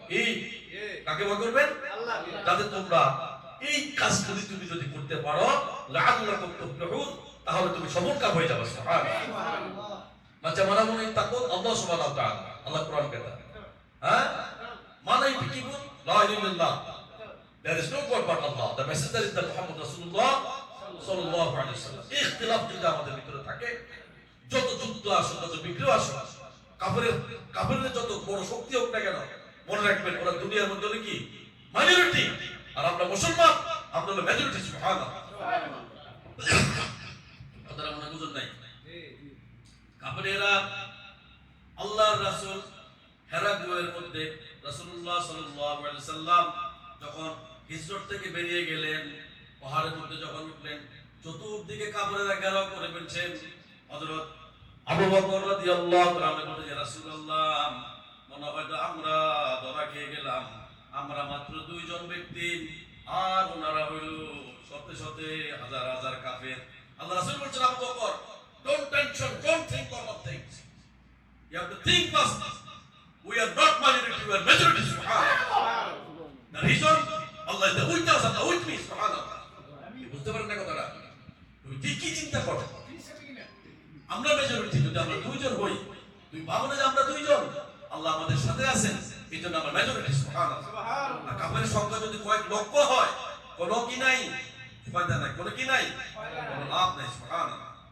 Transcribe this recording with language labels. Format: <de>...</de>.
<bn>এই কাকে ভয় করবেন? আল্লাহকে। যাতে তোমরা এই কাজগুলি তুমি যদি করতে পারো,</bn> <ar>লাআল্লাকুম তুফলিহুন,</ar> <bn>তাহলে তুমি সফলকাম হয়ে যাবে, সুবহানাল্লাহ। মাঝে মানা মনে তাকুন আল্লাহ সুবহানাহু ওয়া তাআলা, আল্লাহ কোরআন কথা, হ্যাঁ, মানাই কি বল?</bn> <ar>লা ইলাহা ইল্লাল্লাহ,</ar> <en>there is no god but Allah, the messenger is the</en> <ar>Muhammad Rasulullah sallallahu alaihi wasallam।</ar> <bn>ইখতিলাফ যদি আমাদের ভিতরে থাকে, যত যুদ্ধ আসে, যত বিগ্রহ আসে, কাফেরের যত বড় শক্তি হোক না কেন, মনে রাখবেন ওরা দুনিয়ার মধ্যে কি মাইনরিটি, আর আমরা মুসলমান, আমরা হলো মেজরিটি, সুবহানাল্লাহ। আপনারা মনে বুঝেন নাই? কাফেরেরা আল্লাহর রাসূল হেরা গুহের মধ্যে রাসূলুল্লাহ সাল্লাল্লাহু আলাইহি সাল্লাম যখন হিজরত থেকে বেরিয়ে গেলেন, পাহাড়ের মধ্যে যখন উঠলেন, চতুর্দিকে কাফেরেরা ঘেরাও করে ফেলছেন। হযরত আবু বকর রাদিয়াল্লাহু তাআলা বলেন, ইয়া রাসূলুল্লাহ, মনে হয় আমরা ধরা খেয়ে গেলাম, আমরা মাত্র দুইজন ব্যক্তি, আর ওনারা হইল শত শত হাজার হাজার কাফের। আল্লাহ রাসূল বলেন, Abu Bakr,</bn> <en>don't tension, don't think of things, you have to think first, we are not minority, we are majority, subhanallah। The reason Allah is with us, Allah with me, subhanallah।</en> <bn>বুঝতে পারেন না কথাটা? তুমি কি চিন্তা করো, আমরা মেজরিটি, যদি আমরা দুইজন হই, তুমি ভাবো না যে আমরা দুইজন, আল্লাহ আমাদের সাথে আছেন, এই জন্য আমরা মেজরিটি, সুবহানাল্লাহ। আর কাফেরের সংখ্যা যদি কয়েক লক্ষ হয়, কোনো কি নাই, ফায়দা নাই, কোনো কি নাই, কোনো লাভ নাই, সুবহানাল্লাহ।</bn>